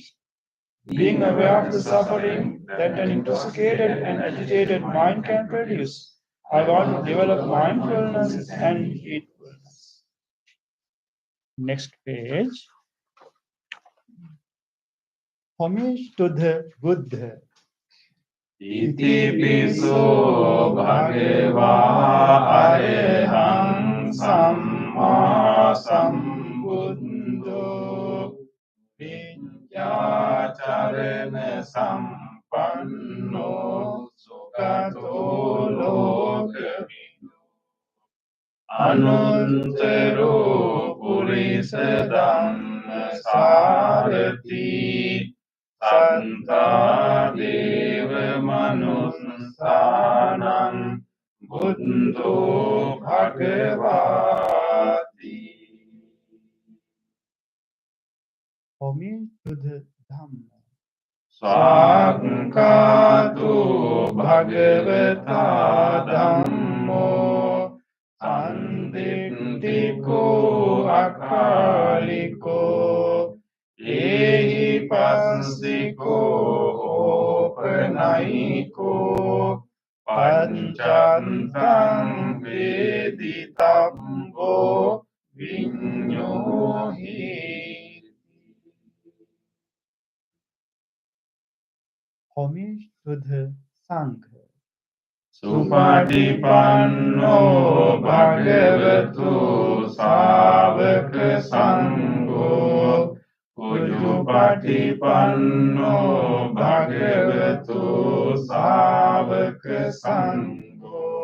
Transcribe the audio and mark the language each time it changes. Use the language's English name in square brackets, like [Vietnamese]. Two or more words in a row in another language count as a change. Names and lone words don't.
[English] Being aware of the suffering that an intoxicated and agitated mind can produce, I want to develop mindfulness and heedfulness. Next page. Homage to the Buddha. [Pali] ඉතිපිසෝ භගවා අරහං සම්මා සම්බුද්ධෝ විඤ්ඤාචරණ සම්පන්නෝ සුගතෝ ලෝකවිදු අනුන්තරෝ පුරිස ධම්ම සාරති සන්තා දේව මනුස්සානං බුද්ධෝ භගවාති. [English] Homage to the Dhamma. [Pali] Sakkatu bhagavata dhammo sanditthiko akaliko ehi passiko opanayiko පච්චත්තං වේදිතබ්බෝ විඤ්ඤෝහි. [English] Homage to the Sangha. [Pali] Supatipanno bhagavatu savaka sangho. Ujupatipanno bhagavatu savaka sangho.